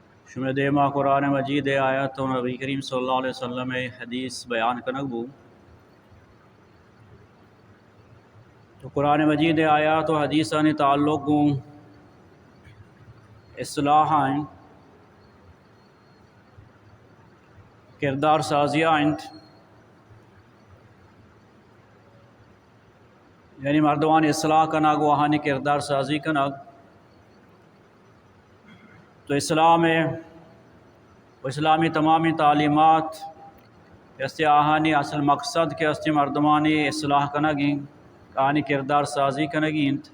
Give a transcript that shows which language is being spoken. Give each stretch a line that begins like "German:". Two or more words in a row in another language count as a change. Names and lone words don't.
Baluchi: شمع دیما قرآن مجید آیت و نبی کریم
Arabic: صلی اللہ علیہ وسلم
Baluchi: حدیث بیان کنک بو تو قرآن مجید آیات و حدیثانی تعلق گوں اصلاحاً کردار سازیاں یعنی مردوان اصلاح کنگ وہانی کردار سازی کنگ تو اسلامی تمامی تعلیمات استی آہانی اصل مقصد کے استی مردمانی اصلاح کنگیں آہانی کردار سازی کنگیں